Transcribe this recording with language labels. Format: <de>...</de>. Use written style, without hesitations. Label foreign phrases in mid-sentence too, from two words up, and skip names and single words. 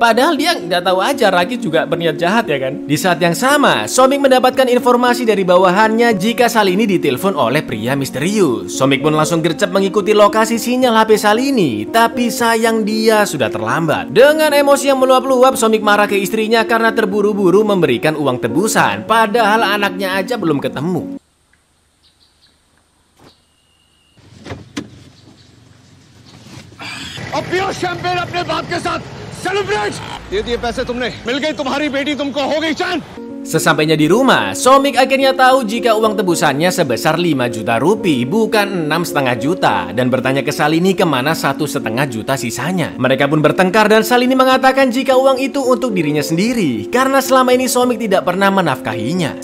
<id>Padahal dia nggak tahu aja Raki juga berniat jahat ya kan. Di saat yang sama, Somik mendapatkan informasi dari bawahannya jika Salini ditelepon oleh pria misterius. Somik pun langsung gercep mengikuti lokasi sinyal HP Salini, tapi sayang dia sudah terlambat. Dengan emosi yang meluap-luap, Somik marah ke istrinya karena terburu-buru memberikan uang tebusan, padahal anaknya aja belum ketemu.</id> <hi>अब पियो शैंपेन अपने बाप के साथ सेलिब्रेट। ये दिए पैसे तुमने, मिल गई तुम्हारी बेटी, तुमको हो गई चैन।</hi> <id>Sesampainya di rumah, Somik akhirnya tahu jika uang tebusannya sebesar 5 juta rupiah, bukan 6,5 juta, dan bertanya ke Salini kemana 1,5 juta sisanya. Mereka pun bertengkar dan Salini mengatakan jika uang itu untuk dirinya sendiri, karena selama ini Somik tidak pernah menafkahinya.</id>